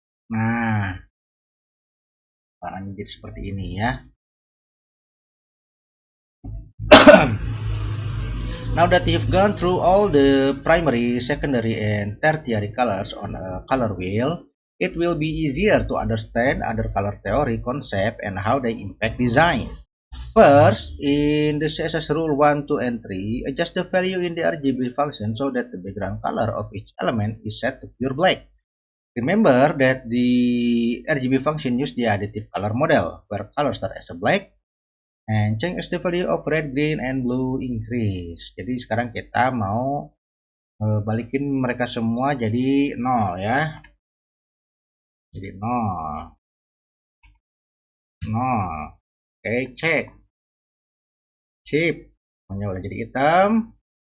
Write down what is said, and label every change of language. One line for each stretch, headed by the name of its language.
Indonesian: Nah, warnanya jadi seperti ini ya.
English: Now that you've gone through all the primary, secondary, and tertiary colors on a color wheel, it will be easier to understand other color theory concept and how they impact design. First, in the CSS rule 1, 2, and 3, adjust the value in the RGB function so that the background color of each element is set to pure black. Remember that the RGB function use the additive color model, where colors start as a black and change as the value of red, green, and blue increase.
Indonesian: Jadi sekarang kita mau balikin mereka semua jadi 0 ya. Jadi 0. 0. Oke, cek. Sip. Semuanya udah jadi hitam.